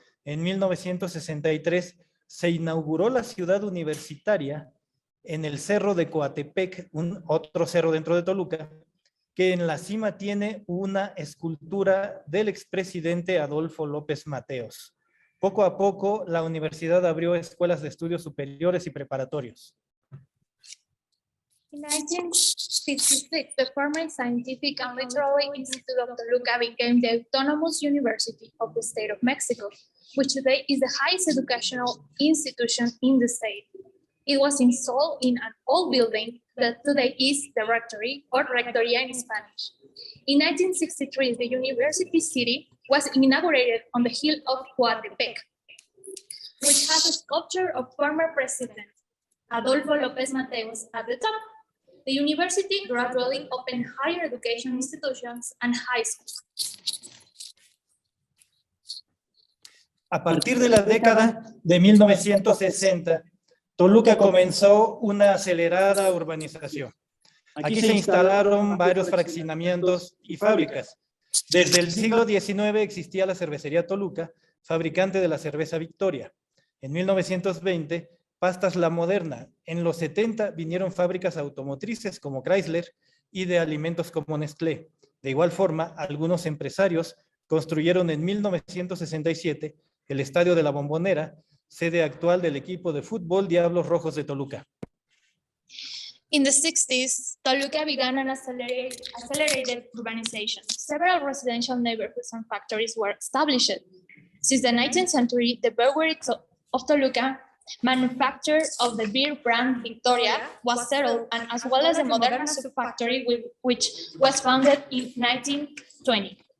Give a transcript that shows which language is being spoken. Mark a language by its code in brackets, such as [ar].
[es] En 1963 se inauguró la ciudad universitaria en el Cerro de Coatepec, otro cerro dentro de Toluca, que en la cima tiene una escultura del expresidente Adolfo López Mateos. Poco a poco, la universidad abrió escuelas de estudios superiores y preparatorios. [en] In 1956, the former Scientific and Literary Institute of Toluca became the Autonomous University of the State of Mexico, which today is the highest educational institution in the state. It was installed in an old building that today is the Rectory, or Rectoría in Spanish. In 1963, the university city was inaugurated on the hill of Coatepec, which has a sculpture of former President Adolfo López Mateos at the top. The university gradually opened higher education institutions and high schools. [es] A partir de la década de 1960, Toluca comenzó una acelerada urbanización. Aquí se instalaron varios fraccionamientos y fábricas. Desde el siglo XIX existía la cervecería Toluca, fabricante de la cerveza Victoria. En 1920, Pastas La Moderna. En los 70 vinieron fábricas automotrices como Chrysler y de alimentos como Nestlé. De igual forma, algunos empresarios construyeron en 1967 el Estadio de la Bombonera, sede actual del equipo de fútbol Diablos Rojos de Toluca. [en] In the 60s, Toluca began an accelerated urbanization. Several residential neighborhoods and factories were established. Since the 19th century, the brewery of Toluca, manufacturer of the beer brand Victoria, was settled, and as well as the Moderna Soup Factory, which was founded in 1920.